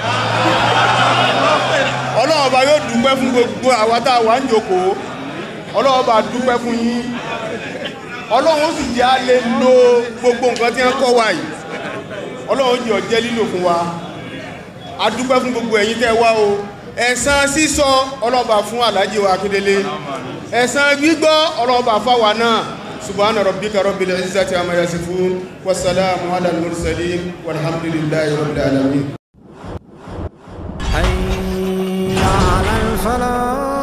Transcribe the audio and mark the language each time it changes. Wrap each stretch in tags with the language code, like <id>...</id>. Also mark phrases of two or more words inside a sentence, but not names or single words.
<yo>ọlọ́ọ̀bá yóò dúpẹ́ fún gbogbo àwátá wà ń jókòó ọlọ́ọ̀bá dúpẹ́ fún yín ọlọ́run sì jẹ́ á lè lo gbogbo nǹkan tí wọ́n kọ́ wa yìí ọlọ́run jẹ́ ọjẹ́ lílò fún wa a dúpẹ́ fún gbogbo ẹ̀yin tẹ́ wá o ẹ̀san sísọ ọlọ́ba fún Alhaji wa Akíndélé ẹ̀san gbígbọ́ ọlọ́ba fáwa náà</yo> <ar>سبحان ربك رب العزة عما يصفون والسلام على المرسلين والحمد لله رب العالمين. حي على الفلاح.</ar>